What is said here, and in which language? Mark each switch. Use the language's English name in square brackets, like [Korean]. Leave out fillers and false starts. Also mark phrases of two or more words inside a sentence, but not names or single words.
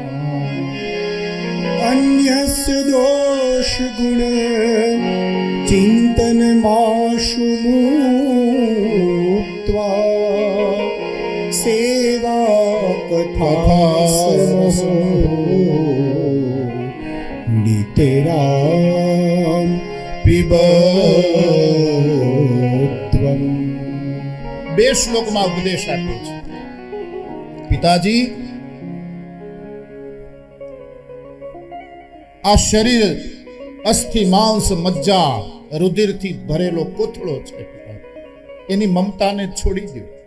[Sanskrit] अन्यस्य दोष गुण चिंतन माशु मुक्त्वा सेवा कथा नितरां पिबत्वम्. [Gujarati] બે શ્લોકમાં ઉપદેશ આપ્યો છે. પિતાજી, આ શરીર અસ્થિ માંસ મજ્જા રુધિરથી ભરેલો કોથળો છે. એની મમતાને છોડી દો.